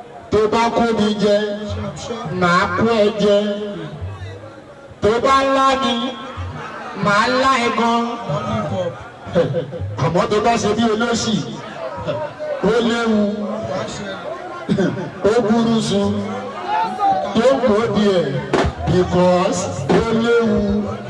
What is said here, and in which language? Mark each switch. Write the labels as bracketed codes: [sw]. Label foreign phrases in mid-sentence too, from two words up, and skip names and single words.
[yo] Tó bá kó mi jẹ, màá kó ẹ jẹ. Tó bá lá mi, màá lá ẹ gan. Àmọ́ tó bá ṣe bí olóṣì, ó léwu. Ó burú su. [en] Don't go there because [yo] ó léwu.